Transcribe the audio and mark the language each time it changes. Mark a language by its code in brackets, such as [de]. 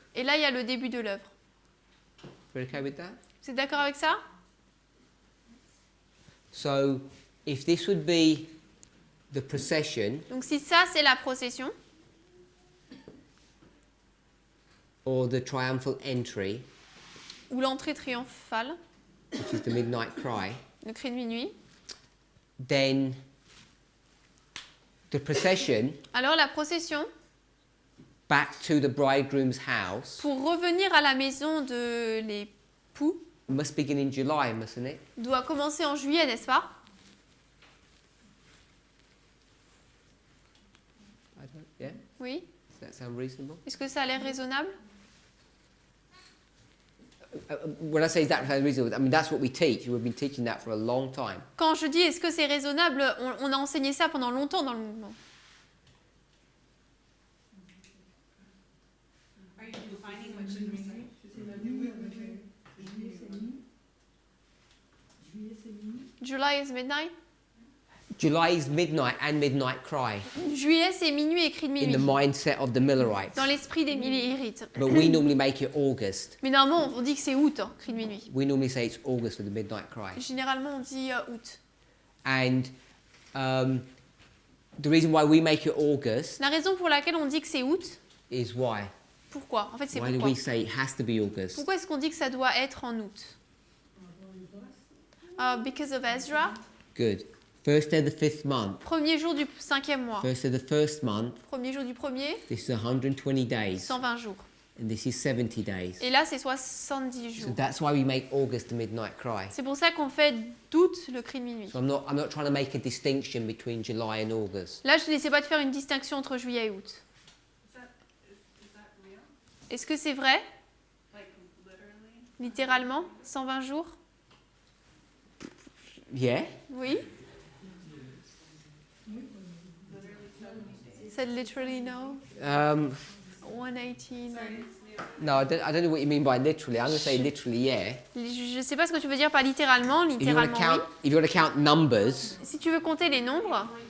[fr] et là il y a le début de l'œuvre. [en] We're okay with that? [fr] Vous êtes d'accord avec ça? [en] So if this would be the procession [fr] Donc si ça c'est la procession [en] or the triumphal entry, [fr] ou l'entrée triomphale, [en] which is the midnight cry, [fr] le cri de minuit, [en] then the procession [fr] alors la procession [en] back to the bridegroom's house [fr] pour revenir à la maison de l'époux [en] must begin in July, mustn't it? [fr] doit commencer en juillet, n'est-ce pas? [en] Yeah? [fr] Oui. [en] Does that sound reasonable? [fr] Est-ce que ça a l'air raisonnable? [en] When I say that sounds reasonable, I mean that's what we teach. We've been teaching that for a long time. [fr] Quand je dis est-ce que c'est raisonnable, on a enseigné ça pendant longtemps dans le mouvement. [en] Are you defining what should we say? July is midnight. July is midnight and midnight cry [fr] Juillet c'est minuit et cri de [en] in the [fr] minuit. [en] mindset of the Millerites. [fr] Dans l'esprit des Millérites. [en] But we normally make it August. [fr] Mais normalement on dit que c'est août, hein, cri de minuit. [en] We normally say it's August for the midnight cry. [fr] Généralement on dit août. [en] And the reason why we make it August [fr] La raison pour laquelle on dit que c'est août, [en] is why. [fr] pourquoi? En fait c'est [en] Why do [fr] pourquoi. [en] we say it has to be August? [fr] Pourquoi est-ce qu'on dit que ça doit être en août? [en] Because of Ezra. Good. First day of the 5th month. [fr] Premier jour du 5e mois. [en] First day of the 1st month. [fr] Premier jour du premier, [en] This is 120 days. [fr] 120 jours. [en] And this is 70 days. [fr] Et là, c'est 70 [en] So [fr] jours. [en] that's why we make August the midnight cry. [fr] C'est pour ça qu'on fait d'août le cri de minuit. [en] So I'm not trying to make a distinction between July and August. [fr] Là, je n'essaie pas de faire une distinction entre juillet et août. [en] Is that real? [fr] Est-ce que c'est vrai, [en] Like literally? [fr] littéralement, 120 jours? [en] Yeah? [fr] Oui. [en] Literally 70 days. Said literally no. 118. Sorry, it's new. No, I don't know what you mean by literally. I'm going to say literally, yeah. [fr] Je ne sais pas ce que tu veux dire par littéralement. [en] If you want [fr] Littéralement, [en] to count numbers, [fr] oui. Si tu veux compter les nombres,